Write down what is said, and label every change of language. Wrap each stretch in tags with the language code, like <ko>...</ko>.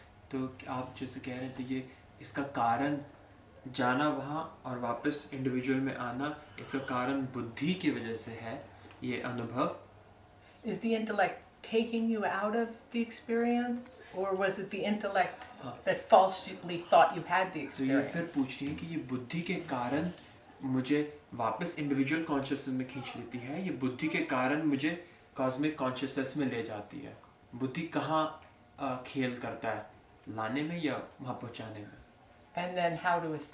<hi>तो आप जैसे कह रहे थे, ये इसका कारण जाना वहाँ और वापस इंडिविजुअल में आना, इसका कारण बुद्धि की वजह से है ये अनुभव।</hi> <en>Is the intellect taking you out of the experience, or was it the intellect that falsely thought you had the</en> <hi>तो ये फिर</hi> <en>experience?</en> <hi>पूछ रही है कि ये बुद्धि के कारण मुझे वापस इंडिविजुअल कॉन्शियसनेस में खींच लेती है, ये बुद्धि के कारण मुझे कॉस्मिक कॉन्शियसनेस में ले जाती है। बुद्धि कहाँ खेल करता है, लाने में या वहाँ पहुँचाने में?</hi> <en>And then how to</en>